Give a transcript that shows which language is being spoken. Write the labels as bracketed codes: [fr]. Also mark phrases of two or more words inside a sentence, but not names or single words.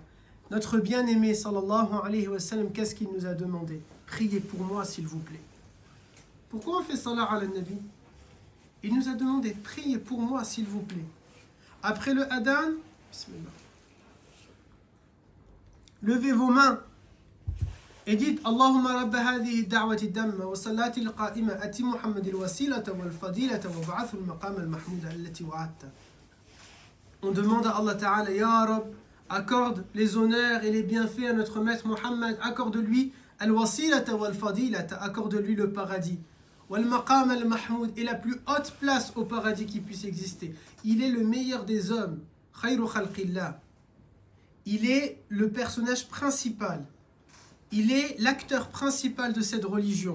[fr] Notre bien-aimé [ar] صلى الله عليه وسلم, [fr] qu'est-ce qu'il nous a demandé? Priez pour moi s'il vous plaît. Pourquoi on fait [ar] صلاة على النبي? [fr] Il nous a demandé, priez pour moi s'il vous plaît. Après le adhan, bismillah, levez vos mains et dites [ar] اللهم رب هذه الدعوة التامة والصلاة القائمة آت محمدا الوسيلة والفضيلة وابعثه المقام المحمود الذي وعدته. [fr] On demande à [ar] الله تعالى، يا رب, [fr] accorde les honneurs et les bienfaits à notre maître Muhammad, accorde-lui [ar] الوسيلة والفضيلة, [fr] accorde-lui le paradis. [ar] والمقام المحمود, [fr] et la plus haute place au paradis qui puisse exister. Il est le meilleur des hommes, [ar] خير خلق الله. [fr] Il est le personnage principal. Il est l'acteur principal de cette religion.